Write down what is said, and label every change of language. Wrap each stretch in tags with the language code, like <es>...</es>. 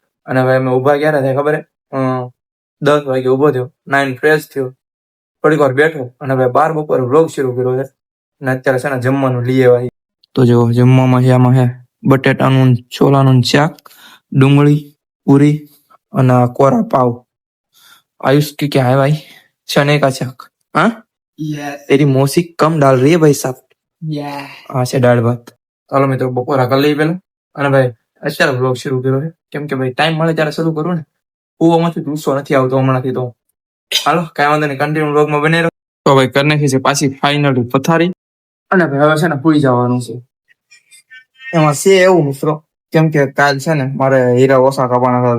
<gu>અને ભાઈ અમે ઊભા ક્યારે થાય ખબર? 10 વાગે ઊભો થયો, 9 ફ્રેશ થયો, થોડીક વાર બેઠો અને ભાઈ 12 બપોરે વ્લોગ શરૂ કર્યો છે. અને અત્યારે છે ને જમવાનું લઈ આવ્યા. તો જો જમવામાં છે, આમાં છે બટેટાનું છોલાનું શાક, ડુંગળી, પૂરી અને કોરા પાવ.</gu> <hi>आयुष की क्या है भाई? चने का शाक. हाँ तेरी मौसी कम डाल रही है भाई साहब. हाँ से दाળ ભાત.</hi> <gu>ચાલો મિત્રો બપોરા કરી લઈ પેલા. અને ભાઈ અત્યારે વ્લોગ શરૂ કર્યો છે કેમ કે ભાઈ ટાઈમ મળે ત્યારે શરૂ કરું ને. કુવામાંથી ગુસ્સો નથી આવતો હમણાંથી. તો હાલો કઈ વાંધો નહીં, કન્ટિન્યુ વ્લોગમાં બને રહો. તો ભાઈ કરી નાખી છે પાછી ફાઇનલી પથારી. અને ભાઈ હવે છે ને પૂરી જવાનું છે. એમાં છે એવું મિત્રો કેમ કે કાલ છે ને મારે હીરા ઓછા કપાના હતા.</gu>